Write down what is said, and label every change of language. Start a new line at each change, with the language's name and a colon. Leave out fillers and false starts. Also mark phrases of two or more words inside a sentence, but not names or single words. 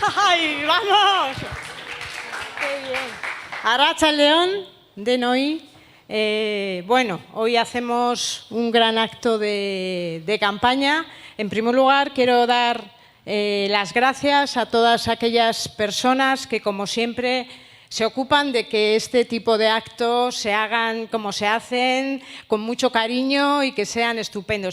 Spanish: ¡Ay, vamos! ¡Qué bien!
Basque: Arratsaldeon, denoi.
Spanish: Bueno, hoy hacemos un gran acto de campaña. En primer lugar, quiero dar las gracias a todas aquellas personas que, como siempre, se ocupan de que este tipo de actos se hagan como se hacen, con mucho cariño y que sean estupendos.